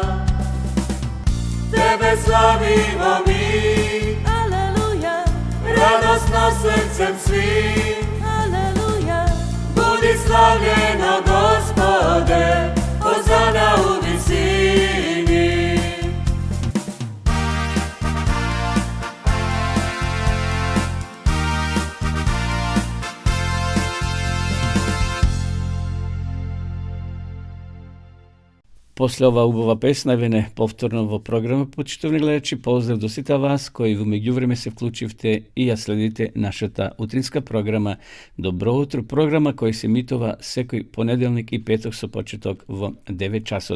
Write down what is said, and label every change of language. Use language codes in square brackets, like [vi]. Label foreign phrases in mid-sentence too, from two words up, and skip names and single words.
[sr] Tebe slavimo mi, Aleluja, radosno srcem svi. aleluja, Budi slavljeno Gospode, Hozana u visini. [mk] После ова убава песна, еве повторно во програма, почитувани гледачи, поздрав до сите вас кои во меѓувреме се вклучивте и ја следите нашата утринска програма Добро утро, програма која се емитува секој понеделник и петок со почеток во 9 часот.